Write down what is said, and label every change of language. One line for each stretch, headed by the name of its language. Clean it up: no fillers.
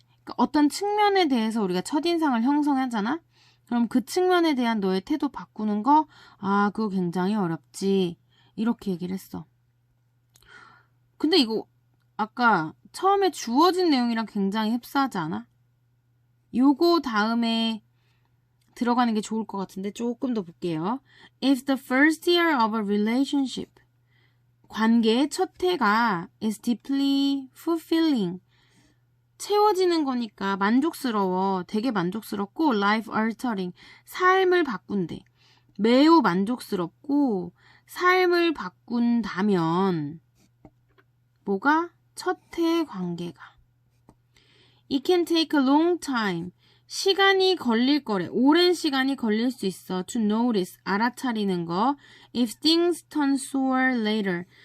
Korean: 그러니까 어떤 측면에 대해서 우리가 첫인상을 형성하잖아? 그럼 그 측면에 대한 너의 태도 바꾸는 거, 그거 굉장히 어렵지. 이렇게 얘기를 했어. 근데 이거 아까 처음에 주어진 내용이랑 굉장히 흡사하지 않아? 요거 다음에 들어가는 게 좋을 것 같은데 조금 더 볼게요.
English: If the first year of a relationship,
Korean: 관계의 첫 해가
English: is deeply fulfilling,
Korean: 채워지는 거니까 만족스러워, 되게 만족스럽고
English: life altering,
Korean: 삶을 바꾼대. 매우 만족스럽고 삶을 바꾼다면 뭐가? 첫 해 관계가.
English: It can take a long time.
Korean: 시간이 걸릴 거래. 오랜 시간이 걸릴 수 있어.
English: To notice.
Korean: 알아차리는 거.
English: If things turn sour later.